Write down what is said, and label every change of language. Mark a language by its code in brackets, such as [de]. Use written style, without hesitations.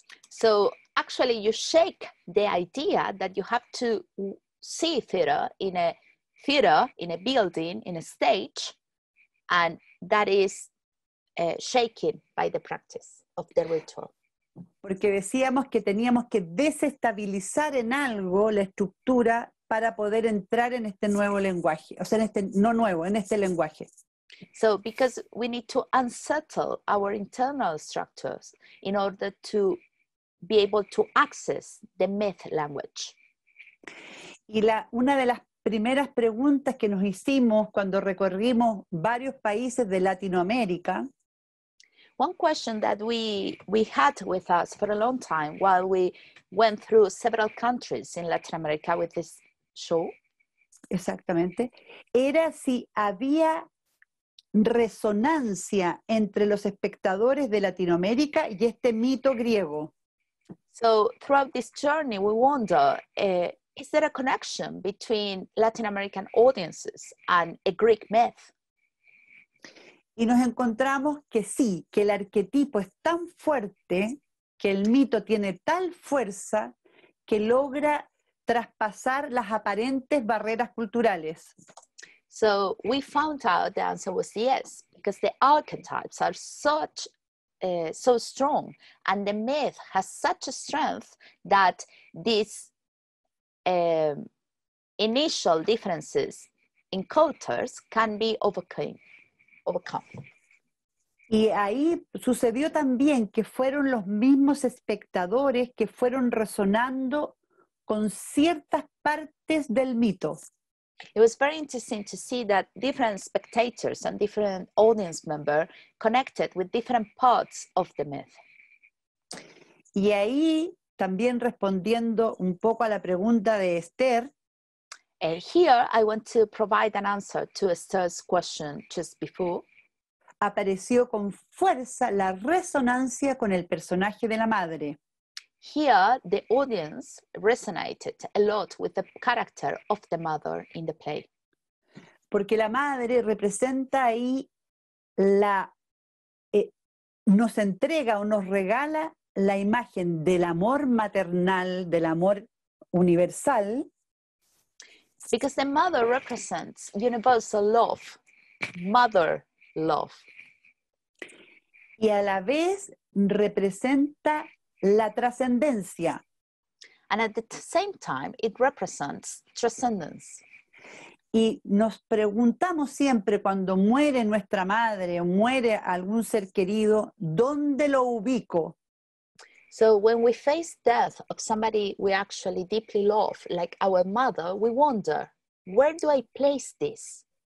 [en] So actually you shake the idea that you have to see theater, in a building, in a stage, and that is shaken by the practice of the ritual. [es] Porque decíamos que teníamos que desestabilizar en algo la estructura para poder entrar en este nuevo lenguaje, o sea, en este lenguaje. [en] So because we need to unsettle our internal structures in order to be able to access the myth language. [es] Y una de las primeras preguntas que nos hicimos cuando recorrimos varios países de Latinoamérica, [en] one question that we had with us for a long time while we went through several countries in Latin America with this show, [es] exactamente, era si había resonancia entre los espectadores de Latinoamérica y este mito griego. [en] So throughout this journey, we wonder, is there a connection between Latin American audiences and a Greek myth? [es] Y nos encontramos que sí, que el arquetipo es tan fuerte, que el mito tiene tal fuerza, que logra traspasar las aparentes barreras culturales. [en] So we found out the answer was yes, because the archetypes are so strong, and the myth has such a strength that these initial differences in cultures can be overcome. [es] Y ahí sucedió también que fueron los mismos espectadores que fueron resonando con ciertas partes del mito. [en] It was very interesting to see that different spectators and different audience members connected with different parts of the myth. [es] Y ahí, también respondiendo un poco a la pregunta de Esther, [en] Here I want to provide an answer to Esther's question just before. [es] apareció con fuerza la resonancia con el personaje de la madre. [en] Here, the audience resonated a lot with the character of the mother in the play. [es] Porque la madre representa ahí nos entrega o nos regala la imagen del amor maternal, del amor universal. [en] Because the mother represents universal love, mother love. [es] Y a la vez representa la trascendencia. [en] And at the same time, it represents transcendence. [es] Y nos preguntamos siempre cuando muere nuestra madre o muere algún ser querido, ¿dónde lo ubico? [en] So when we face death of somebody we actually deeply love, like our mother, we wonder, where do I place this?